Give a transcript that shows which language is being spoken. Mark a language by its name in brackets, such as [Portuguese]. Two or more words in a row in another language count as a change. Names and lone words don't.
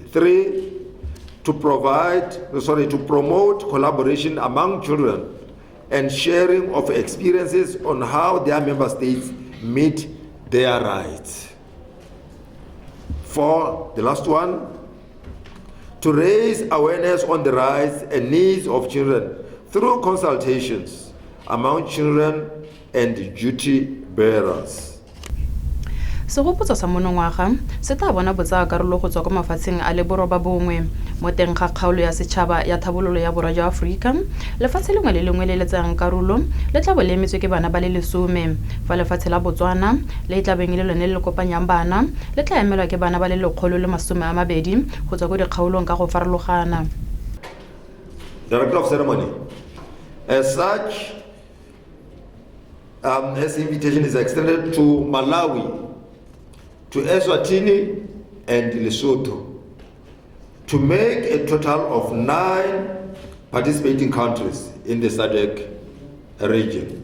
[English] 3, to promote collaboration among children and sharing of experiences on how their member states meet their rights. 4, the last one, to raise awareness on the rights and needs of children through consultations among children and duty bearers. [Tswana] Segopotso sa monongwaga se tla bona botsa karolo go tswa kwa mafatsheng a le boroba bongwe mo teng ga kgaolo ya setšhaba ya thabololo ya borwa jwa Aforika. Lefatshe lengwe le lengwe le le tsayang karolo le tla bo le emetswe ke bana ba le 10 fa lefatshe la Botswana le tla beng le lone le kopanyang bana le tla emelwa ke bana ba le 120 go tswa go dikgaolong ka go farologana. [English] Director of Ceremony. As such, this invitation is extended to Malawi, to Eswatini and Lesotho, to make a total of 9 participating countries in the SADC region.